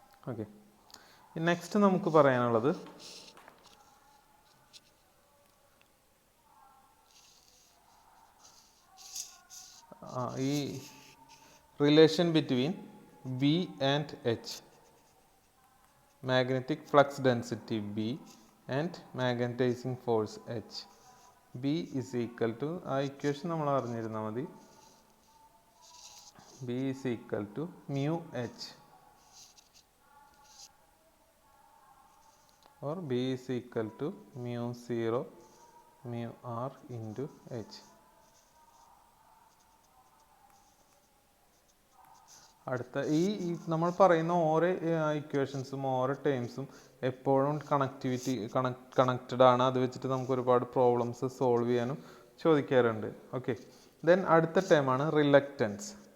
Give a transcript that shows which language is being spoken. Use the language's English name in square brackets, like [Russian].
[Malayalam] Okay, next നമുക്ക് പറയാനുള്ളത് ഈ relation between B and H, magnetic flux density B and magnetizing force H. [English] B is equal to, [Malayalam] ആ equation നമ്മൾ അറിഞ്ഞിരുന്നാൽ മതി. [English] B is equal to μH or B is equal to μ0 μr into H. [Malayalam] അടുത്ത ഈ നമ്മൾ പറയുന്ന ഓരോ ഇക്വേഷൻസും ഓരോ ടേംസും എപ്പോഴും കണക്റ്റഡ് ആണ്. അത് വെച്ചിട്ട് നമുക്ക് ഒരുപാട് പ്രോബ്ലംസ് സോൾവ് ചെയ്യാനും ചോദിക്കാറുണ്ട്. ഓക്കെ, ദെൻ അടുത്ത ടേമാണ് റിലക്റ്റൻസ്.